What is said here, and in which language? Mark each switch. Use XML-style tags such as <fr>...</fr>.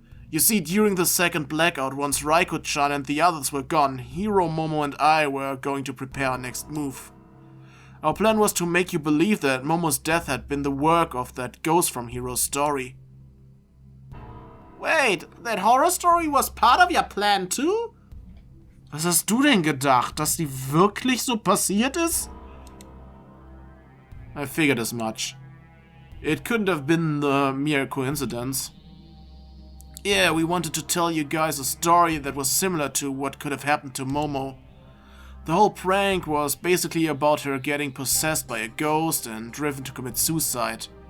<en>You see, during the second blackout, once Raiko-chan and the others were gone, Hiro, Momo and I were going to prepare our next move. Our plan was to make you believe that Momo's death had been the work of that ghost from Hiro's story. Wait, that horror story was part of your plan too?</en> <de>Was hast du denn gedacht, dass die wirklich so passiert ist?</de> <en>I figured as much. It couldn't have been the mere coincidence. Yeah, we wanted to tell you guys a story that was similar to what could have happened to Momo. The whole prank was basically about her getting possessed by a ghost and driven to commit suicide.</en>